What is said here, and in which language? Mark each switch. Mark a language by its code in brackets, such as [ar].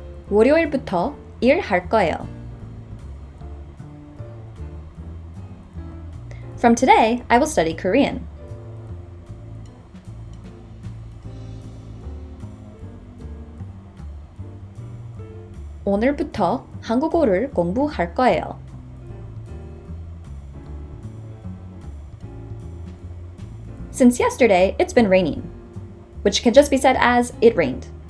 [ko] 월요일부터 일할 거예요. [en] From today, I will study Korean. [ko] 오늘부터 한국어를 공부할 거예요. [en] Since yesterday, it's been raining, which can just be said as it rained.